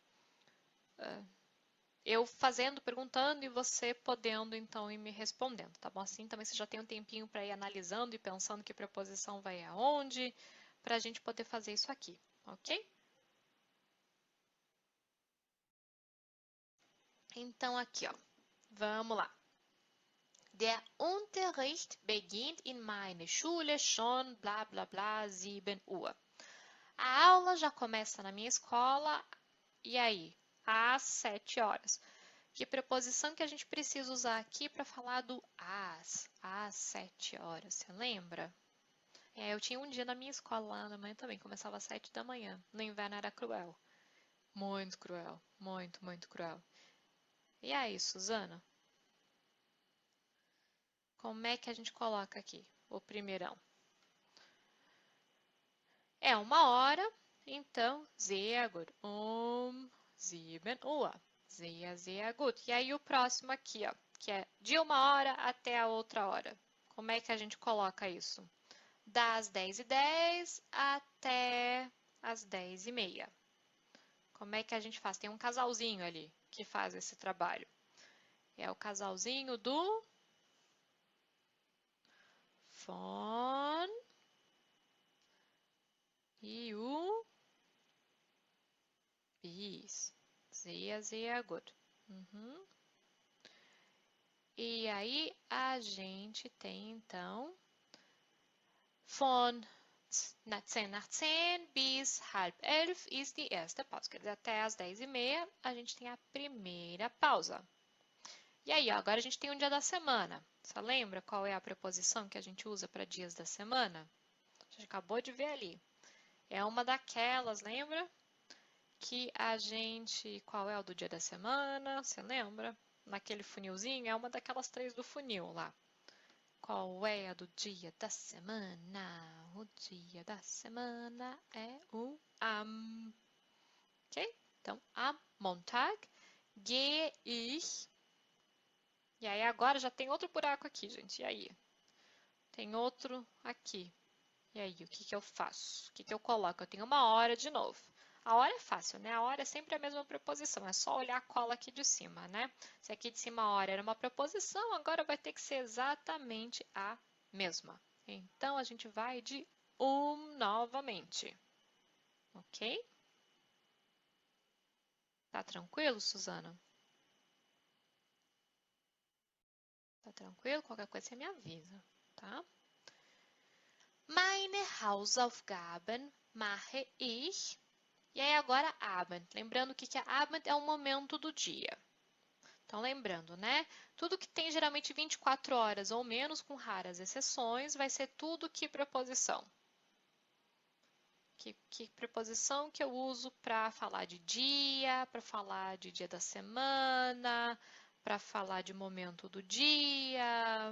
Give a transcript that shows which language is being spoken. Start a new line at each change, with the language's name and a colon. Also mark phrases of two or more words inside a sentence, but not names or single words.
Portuguese: eu fazendo, perguntando e você podendo então ir me respondendo, tá bom? Assim também você já tem um tempinho para ir analisando e pensando que preposição vai aonde, para a gente poder fazer isso aqui, ok? Então aqui, ó, vamos lá.
German: Der Unterricht beginnt in meiner Schule schon blá blá blá 7 Uhr.
Portuguese: A aula já começa na minha escola, e aí? Às 7 horas. Que preposição que a gente precisa usar aqui para falar do às 7 horas? Você lembra? Eu tinha um dia na minha escola lá na manhã também, começava às 7 da manhã. No inverno era cruel. Muito cruel. Muito, muito cruel. E aí, Suzana? Como é que a gente coloca aqui o primeirão? É 1 hora, então,
German: sehr gut. 7 Uhr. Sehr gut.
Portuguese: E aí o próximo aqui, ó, que é de 1 hora até a outra hora. Como é que a gente coloca isso? Das 10h10 até as 10h30. Como é que a gente faz? Tem um casalzinho ali que faz esse trabalho. É o casalzinho do von e o bis.
German: Sehr gut. Uhum.
Portuguese: E aí a gente tem então
German: von 10 nach 10 bis halb 11 ist die erste Pause.
Portuguese: Quer dizer, até as 10h30 a gente tem a primeira pausa. E aí, ó, agora a gente tem um dia da semana. Você lembra qual é a preposição que a gente usa para dias da semana? A gente acabou de ver ali. É uma daquelas, lembra? Que a gente... Qual é o do dia da semana? Você lembra? Naquele funilzinho, é uma daquelas 3 do funil lá. Qual é a do dia da semana? O dia da semana é o am. Ok? Então,
German: am Montag gehe ich.
Portuguese: E aí agora já tem outro buraco aqui, gente. E aí? Tem outro aqui. E aí, o que que eu faço? O que que eu coloco? Eu tenho 1 hora de novo. A hora é fácil, né? A hora é sempre a mesma preposição, é só olhar a cola aqui de cima, né? Se aqui de cima a hora era uma preposição, agora vai ter que ser exatamente a mesma. Então, a gente vai de novamente. Ok? Tá tranquilo, Suzana? Tá tranquilo? Qualquer coisa você me avisa, tá?
German: Meine Hausaufgaben mache ich.
Portuguese: E aí agora Abend. Lembrando que Abend é um momento do dia. Então lembrando, né? Tudo que tem geralmente 24 horas ou menos, com raras exceções, vai ser tudo que preposição. Que preposição que eu uso para falar de dia, para falar de dia da semana, para falar de momento do dia.